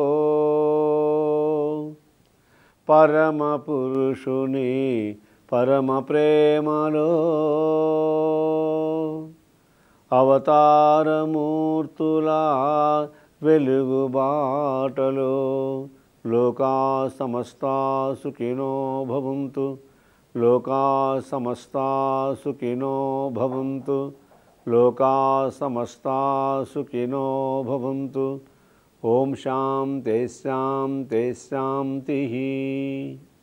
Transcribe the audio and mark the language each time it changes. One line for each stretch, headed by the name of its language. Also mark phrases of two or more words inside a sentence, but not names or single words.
Telugu: పరమ పురుషుని పరమ ప్రేమలో అవతారమూర్తుల వెలుగు బాటలో
Sanskrit: లోకా సమస్తా సుఖినో భవంతు. లోకా సమస్తా సుఖినో భవంతు. లోకా సమస్తా సుఖినో భవంతు. ఓం శాంతి శాంతి శాంతి.